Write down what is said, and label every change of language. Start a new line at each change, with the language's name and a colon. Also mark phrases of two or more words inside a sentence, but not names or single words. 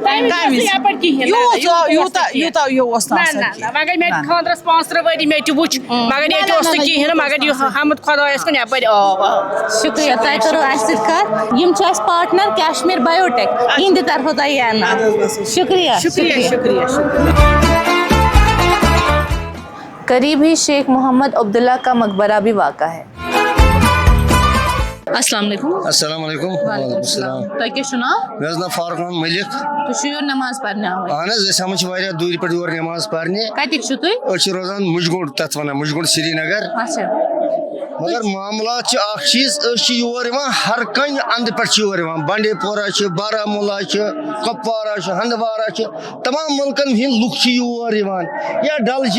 Kashmiri: یوٗتاہ یہِ اوس نہٕ آسان مگر مےٚ تہِ خاندرس 5 ؤری مےٚ تہِ وٕچھ مگر ییٚتہِ اوس نہٕ کِہیٖنۍ مگر یہِ حمد خۄدایس کُن یپٲرۍ آب شُکریہ تۄہہِ کوٚروٕ اَسہِ سۭتۍ کَتھ یِم چھِ اَسہِ پاٹنر کیشمیر بایوٹیک یِہنٛدِ طرفہٕ تۄہہِ یہِ انناو شُکریہ شُکریہ
Urdu: قریب ہی شیخ محمد عبداللہ کا مقبرہ بھی واقع ہے.
Arabic: السلام علیکم. السلام علیکم. وعلیکم السلام.
Kashmiri: تۄہہِ کیٛاہ چھُو ناو؟ مےٚ حظ ناو فاروق احمد مٔلِک. تُہۍ چھِو یور نٮ۪ماز پرنہِ آمٕتۍ؟ اہن حظ أسۍ ہٮ۪وان چھِ واریاہ دوٗرِ پٮ۪ٹھ یور نٮ۪ماز پرنہِ. کَتِکۍ چھِو تُہۍ؟ أسۍ چھِ روزان مُجگوٚنڈ تَتھ وَنان مُجگوٚنڈ سری نگر. اچھا مگر معاملات چھِ اکھ چیٖز أسۍ چھِ یور یِوان ہر کُنہِ اَندٕ پٮ۪ٹھ چھِ یور یِوان بانڈی پورہ چھِ بارہمولہ چھِ کۄپوارہ چھِ ہندوارہ چھِ تمام مُلکن ہٕنٛدۍ لُکھ چھِ یور یِوان یا ڈل جھیٖل